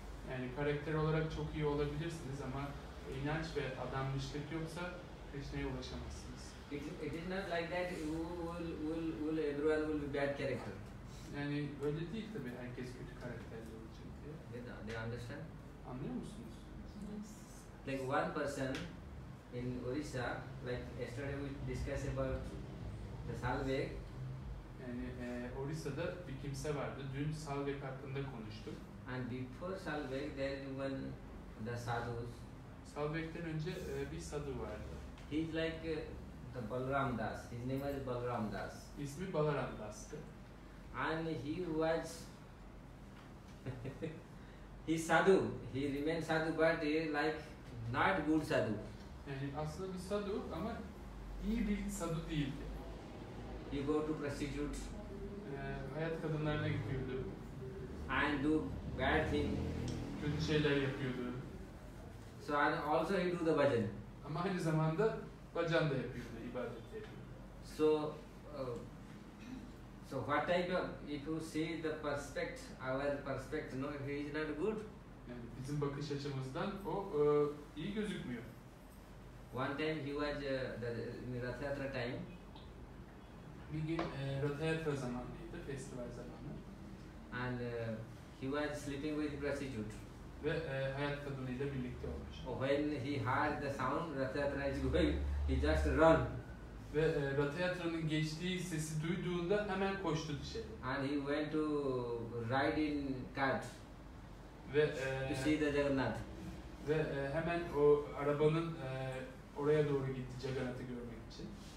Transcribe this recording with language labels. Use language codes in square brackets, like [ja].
[tr] Yani karakter olarak çok iyi olabilirsiniz ama inanç ve adanmışlık yoksa Krishna'ya ulaşamazsınız. [en] It is not like that. Everyone will be bad character. [tr] Yani öyle değil tabii, herkes kötü karakterli olacak diye. [en] They understand? [tr] Anlıyor musunuz? [en] Like one person in Orissa, like yesterday we discussed about the Salvek. [tr] Yani Orissa'da bir kimse vardı. Dün Salvek hakkında konuştuk. [en] And before Salvek, there is one the sadhus. [tr] Salvek'ten önce bir sadhu vardı. [en] He is like the Balram Das. His name was Balram Das. [tr] İsmi Balaram Das'tı. [en] And he was he sadhu. He remained sadhu, but he like not good sadhu. [tr] Yani aslında bir sadhu ama iyi bir sadhu değildi. [en] He go to prostitutes [tr] Hayat kadınlarına gidiyordu. [en] and do bad thing. [tr] Kötü şeyler yapıyordu. [en] So and also he do the bhajan. [tr] Ama aynı zamanda bacan da yapıyordu, ibadet yapıyordu. [en] So so what type of, if you see the our perspective, no, he is not good. [tr] Yani bizim bakış açımızdan o iyi gözükmüyor. [en] One time he was in Rath Yatra time. [tr] Bir gün Rath Yatra zamanıydı, festival zamanı. [en] And he was sleeping with prostitute. [tr] Ve hayat kadınıyla birlikte olmuş. [en] When he heard the sound, Rath Yatra is going, he just run. [tr] Ve Rath Yatra'nın geçtiği sesi duyduğunda hemen koştu dışarı. [en] And he went to ride in cart [tr] Ve [en] to see the Jagannath. [tr] ve hemen o arabanın oraya doğru gitti Jagannath'ı görmek için.